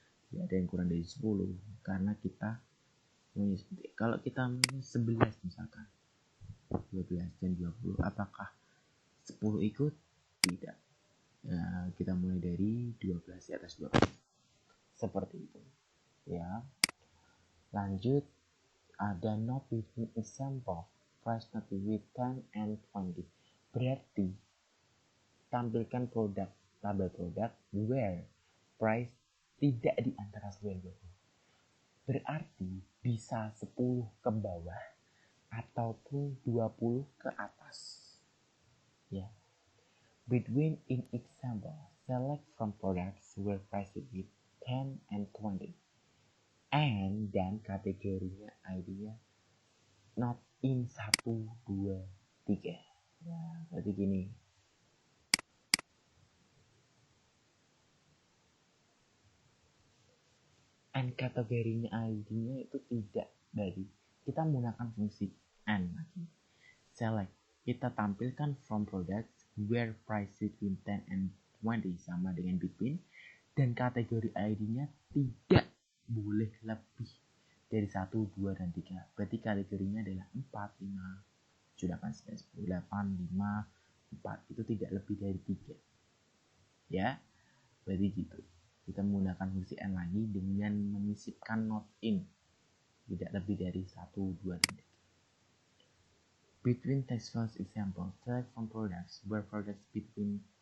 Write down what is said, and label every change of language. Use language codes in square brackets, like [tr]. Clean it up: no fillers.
[id] Tidak ada yang kurang dari 10, karena kita kalau kita 11 misalkan, 12 dan 20, apakah 10 ikut? Tidak. Nah, kita mulai dari 12 di atas 12. Seperti itu. Ya. Lanjut, ada [en] not between example, price not between 10 and 20. [id] Berarti tampilkan produk, label produk where price tidak di antara 10 dan 20. Berarti bisa 10 ke bawah ataupun 20 ke atas. Ya. [en] Between in example, select from products where price between 10 and 20. [id] And dan kategorinya ID-nya not in 1, 2, 3. Ya, berarti gini. And kategorinya ID-nya itu tidak dari. Kita menggunakan fungsi and lagi. Select. Kita tampilkan [en] from products where price between 10 and 20 [id] sama dengan [en] between. [id] Dan kategori ID-nya tidak boleh lebih dari 1, 2, dan 3. Berarti kategorinya adalah 4, 5, 7, 8, 9, 10, 8, 5, 4. Itu tidak lebih dari 3. Ya, berarti gitu. Kita menggunakan fungsi and lagi dengan menyisipkan not in. Tidak lebih dari 1, 2, dan 3. [en] Between text fields example, select from products where products between